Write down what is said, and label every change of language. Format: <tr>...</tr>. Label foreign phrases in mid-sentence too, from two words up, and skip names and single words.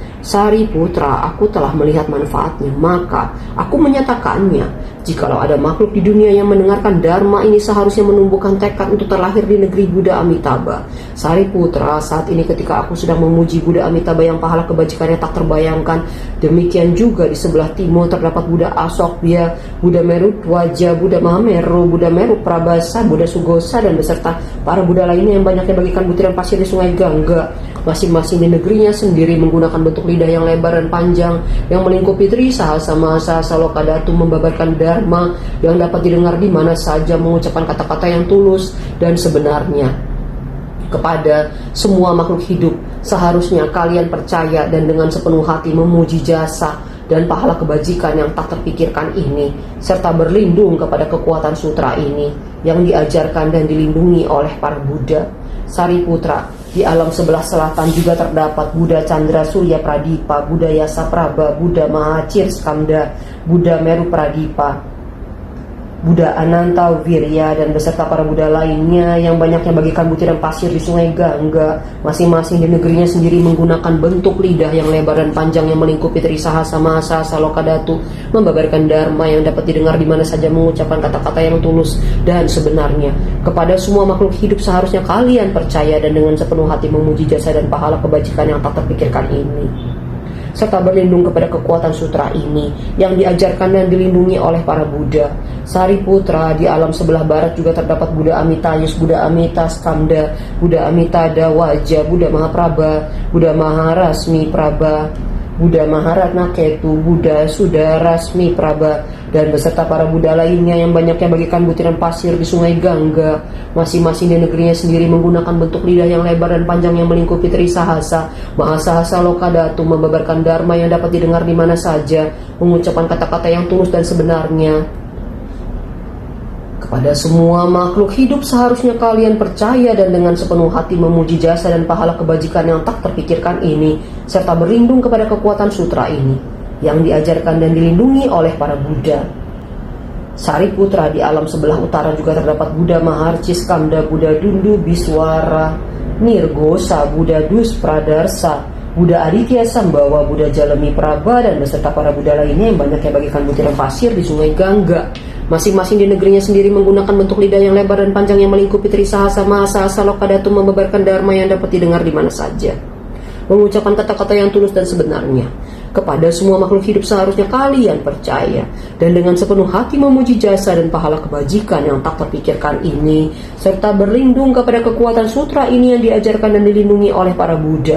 <id>Sariputra, aku telah melihat manfaatnya, maka aku menyatakannya. Jikalau ada makhluk di dunia yang mendengarkan dharma ini seharusnya menumbuhkan tekad untuk terlahir di negeri Buddha Amitabha. Sariputra, saat ini ketika aku sedang memuji Buddha Amitabha yang pahala kebajikannya tak terbayangkan, demikian juga di sebelah timur terdapat Buddha Asokbya, Buddha Meru Twaja, Buddha Mahameru, Buddha Meru Prabasa, Buddha Sugosa, dan beserta para Buddha lainnya yang banyaknya bagikan butiran pasir di sungai Gangga. Masing-masing di negerinya sendiri menggunakan bentuk lidah yang lebar dan panjang yang melingkupi Trisahasa Mahasasa Lokadatu, membabarkan dharma yang dapat didengar di mana saja, mengucapkan kata-kata yang tulus dan sebenarnya. Kepada semua makhluk hidup seharusnya kalian percaya dan dengan sepenuh hati memuji jasa dan pahala kebajikan yang tak terpikirkan ini, serta berlindung kepada kekuatan sutra ini yang diajarkan dan dilindungi oleh para Buddha. Sariputra, di alam sebelah selatan juga terdapat Buddha Chandra Surya Pradipa, Buddha Yasa Prabha, Buddha Mahacir Skanda, Buddha Meru Pradipa, Buddha Ananta Wirya, dan beserta para Buddha lainnya yang banyaknya bagikan butiran pasir di sungai Gangga. Masing-masing di negerinya sendiri menggunakan bentuk lidah yang lebar dan panjang yang melingkupi Trisahasa Mahasasa Lokadatu, membabarkan dharma yang dapat didengar di mana saja, mengucapkan kata-kata yang tulus dan sebenarnya. Kepada semua makhluk hidup seharusnya kalian percaya dan dengan sepenuh hati memuji jasa dan pahala kebajikan yang tak terpikirkan ini, serta berlindung kepada kekuatan sutra ini yang diajarkan dan dilindungi oleh para Buddha. Sariputra, di alam sebelah barat juga terdapat Buddha Amitayus, Buddha Amitaskanda, Buddha Amitada Waja, Buddha Mahaprabha, Buddha Maharasmi Prabha, Buddha Maharatna Ketu, Buddha Sudarasmi Prabha, dan beserta para Buddha lainnya yang banyaknya bagikan butiran pasir di sungai Gangga. Masing-masing di negerinya sendiri menggunakan bentuk lidah yang lebar dan panjang yang melingkupi Trisahasa Mahasasa Lokadatu, membabarkan dharma yang dapat didengar di mana saja, mengucapkan kata-kata yang tulus dan sebenarnya. Kepada semua makhluk hidup seharusnya kalian percaya dan dengan sepenuh hati memuji jasa dan pahala kebajikan yang tak terpikirkan ini, serta berlindung kepada kekuatan sutra ini yang diajarkan dan dilindungi oleh para Buddha. Sariputra, di alam sebelah utara juga terdapat Buddha Maharciskanda, Buddha Dundu Biswara Nirgosa, Buddha Duspradarsa, Buddha Aditya Sambawa, Buddha Jalemi Prabha, dan beserta para Buddha lainnya yang banyaknya bagikan butiran pasir di sungai Gangga. Masing-masing di negerinya sendiri menggunakan bentuk lidah yang lebar dan panjang yang melingkupi Trisahasa Mahasasa Lokadatu, membabarkan dharma yang dapat didengar di mana saja, mengucapkan kata-kata yang tulus dan sebenarnya. Kepada semua makhluk hidup seharusnya kalian percaya dan dengan sepenuh hati memuji jasa dan pahala kebajikan yang tak terpikirkan ini, serta berlindung kepada kekuatan sutra ini yang diajarkan dan dilindungi oleh para Buddha.</id>